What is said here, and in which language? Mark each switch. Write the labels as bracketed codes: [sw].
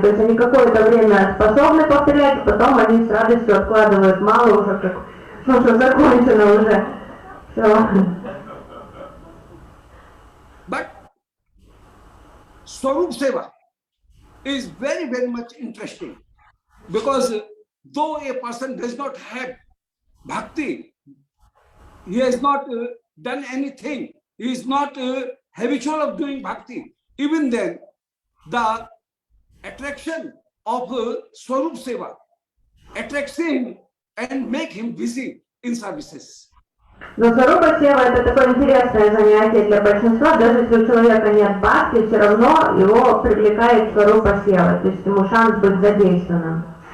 [ru] То есть они какое-то время способны повторять, потом они с радостью откладывают мало уже, как, ну что закончено уже. Все. [en] But Swarup Seva is very, very much interesting because though a person does not have bhakti, he has not done anything, he is not habitual of doing bhakti, even then the attraction of Swarup Seva attracts him and make him busy in services. [ru] Но Сварупа Сева это такое интересное занятие для большинства, даже если у человека нет бхакти, все равно его привлекает Сварупа Сева, то есть ему шанс быть задействованным.